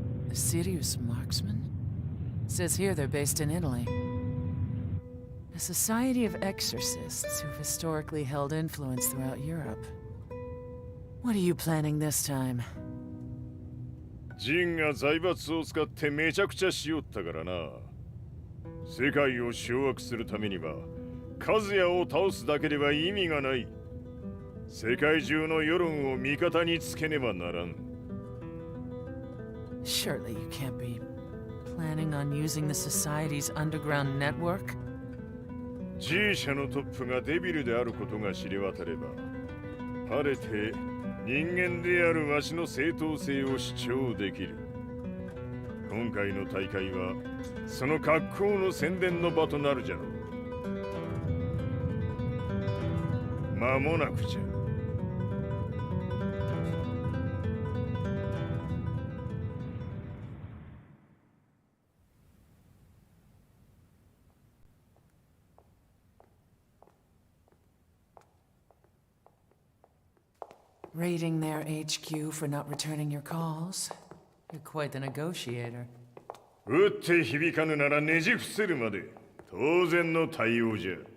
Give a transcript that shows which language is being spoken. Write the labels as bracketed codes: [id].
[en] A serious marksman? It says here they're based in Italy. A society of exorcists who've historically held influence throughout Europe. What are you planning this time? [ja] ジンが財閥を使ってめちゃくちゃしよったからな。世界を掌握するためにはカズヤを倒すだけでは意味がない。世界中の世論を味方につけねばならん。 [en] Surely you can't be planning on using the society's underground network? [ja] G 社のトップがデビルであることが知れ渡れば、晴れて人間であるわしの正当性を主張できる。今回の大会はその格好の宣伝の場となるじゃろう。間もなくじゃ。 [en] Raiding their HQ for not returning your calls? You're quite the negotiator. [ja] 撃って響かぬならねじ伏せるまで当然の対応じゃ。